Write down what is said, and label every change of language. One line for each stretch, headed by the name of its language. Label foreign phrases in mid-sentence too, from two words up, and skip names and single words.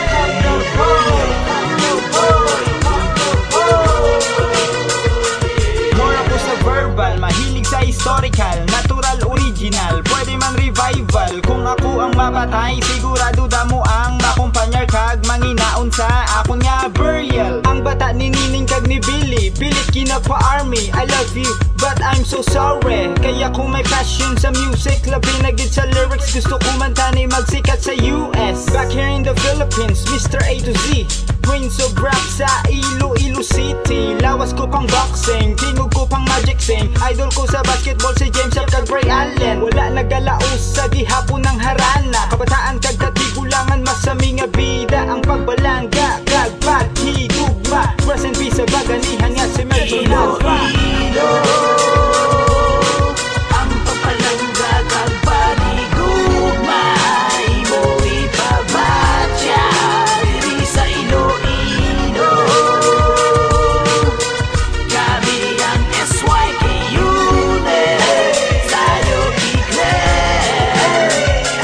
Hiligaynon: More ako sa verbal, mahilig sa historical, natural, original, pwede man revival. Kung ako ang mapatay, sigurado damo ang makumpanyar kag manginaon sa akon nga burial. Ang bata ni Nining kag ni Billy, pilit kinapa-army.
English: I love you, but I'm so sorry.
Hiligaynon: Kaya kung may passion sa music, labi na gid sa lyrics, gusto ko man tani magsikat sa US.
English: Back here in the Philippines, Mr. A to Z, Prince of Rap sa Iloilo City.
Hiligaynon: Lawas ko pang boxing, tingog ko pang magic sing. Idol ko sa basketball si James Up kag Ray Allen. Wala nagalaos sa gihapon ng harana. Kabataan kag katigulangan masami nga bida. Ang pagbalangga kag paghigugma.
English: Rest in peace
Hiligaynon: sa baganihan nga si Melton Nasra. Ang papalangga kag panigugmay mo ipabatya diri sa Iloilo. Kami ang SYK unit sa'yo i-claim.